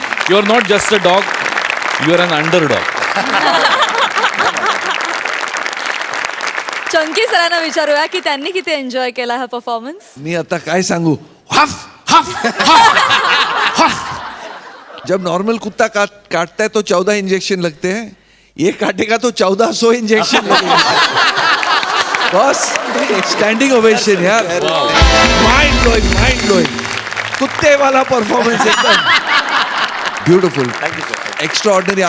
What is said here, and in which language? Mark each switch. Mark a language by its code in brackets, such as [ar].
[en] You are not just a dog, you are an underdog. [mr] Chunky सरांना विचारूया की त्यांनी किती एन्जॉय केला हा परफॉर्मन्स. मी आता काय सांगू. हफ हफ हफ हफ. [hi] जब नॉर्मल कुत्ता काटता है तो 14 इंजेक्शन लगते हैं, ये काटेगा तो 1400 इंजेक्शन लगेगा. [en] Boss standing ovation यार. Mind blowing. [hi] कुत्ते वाला परफॉर्मेंस एकदम ब्यूटीफुल, एक्स्ट्रा ऑर्डिनरी.